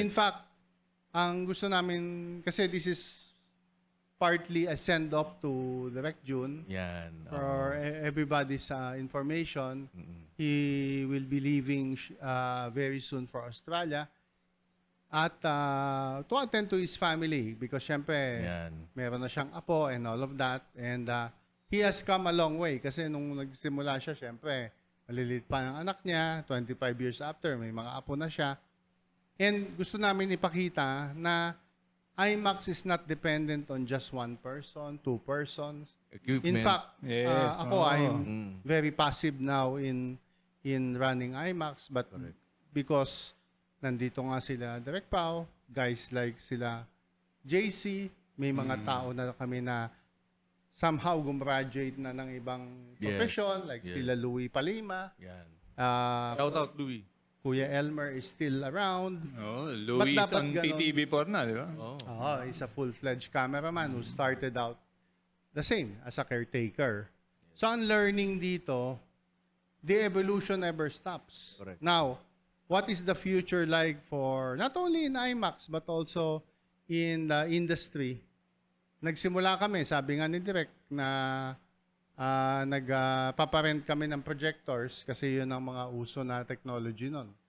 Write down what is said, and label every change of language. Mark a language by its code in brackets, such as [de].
[en] In fact, [tl] ang gusto namin, kasi [en] this is partly a send-off to Direct June. [tl] Yan. [en] For everybody's information, he will be leaving very soon for Australia. [tl] At [en] to attend to his family because syempre, [tl] Yan. meron na siyang apo [en] and all of that. And he has come a long way [tl] kasi nung nagsimula siya, syempre, maliliit pa ang anak niya, [en] 25 years after, [tl] may mga apo na siya. [en] And [tl] gusto namin ipakita na [en] IMAX is not dependent on just one person, two persons. In Equipment. fact, Yes, [tl] ako, oo. [en] I'm very passive now in running IMAX, but because [tl] nandito nga sila Direk Pao, [en] guys like [tl] sila JC, may mga tao na kami na somehow gumraduate na ng ibang [en] Yes. profession, like Yes. [tl] sila Louie Palima, Yan. uh, [en] Shout out, Louie. Kuya Elmer is still around. Oh, Luis [tl] dapat [en] on [tl] ganon? PTV4 na, di ba? Oh. [en] He's a full-fledged cameraman who started out the same as a caretaker. So, [tl] ang [en] learning [tl] dito, [en] the evolution never stops. Correct. Now, what is the future like for not only in IMAX but also in the industry? [tl] Nagsimula kami, sabi nga ni Direk, na nagpaparent kami ng projectors kasi yun ang mga uso na technology nun.